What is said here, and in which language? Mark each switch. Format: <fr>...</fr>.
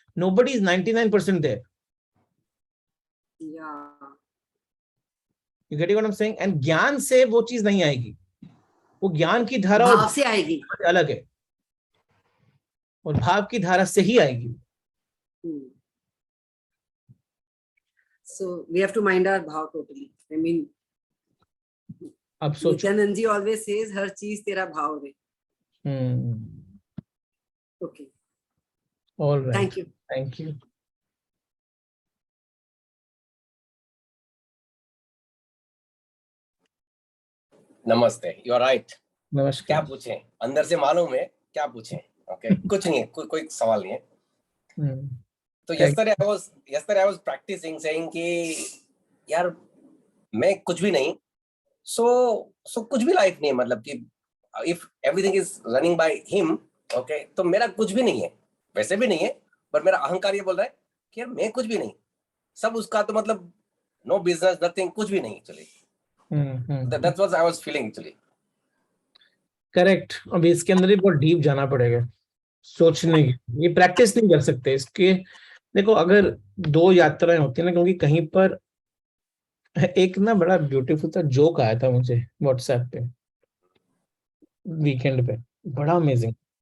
<en>Nobody is 99% there. You get what I am saying? And</en> <hi>ज्ञान से वो चीज नहीं आएगी, वो ज्ञान की धारा और भाव से आएगी, अलग है, और भाव की धारा से ही आएगी।</hi> <en>So we have to mind our भाव totally. I mean,</en> <hi>अब सोचो। नित्यानंद जी</hi> <en>always says</en> <hi>हर चीज तेरा भाव है।</hi> <en>Okay. All right. Thank you. Thank you. नमस्ते, you are right.</en> <hi>नमस्कार। क्या पूछें, अंदर से मालूम है क्या पूछें। ओके कुछ नहीं है, कोई सवाल नहीं है। तो</hi> <en>yesterday I was practicing saying</en> <hi>कि यार मैं कुछ भी नहीं, so कुछ भी लाइफ नहीं है, मतलब कि</hi> <en>if everything is running by him, okay,</en> <hi>तो मेरा कुछ भी नहीं है, वैसे भी नहीं है, पर मेरा अहंकार ये बोल रहा है कि यार मैं कुछ भी नहीं, सब उसका, तो मतलब</hi> <en>no business, nothing,</en> <hi>कुछ भी नहीं actually.</hi> <en>That's what I was feeling actually. Correct.</en> <hi>अभी इसके अंदर ही बहुत डीप जाना पड़ेगा, सोचने की, ये प्रैक्टिस नहीं कर सकते इसके। देखो, अगर 2 यात्राएं होती है ना, क्योंकि कहीं पर एक ना बड़ा ब्यूटीफुल सा जोक आया था मुझे व्हाट्सएप पे वीकेंड पे, बड़ा अमेजिंग।</hi>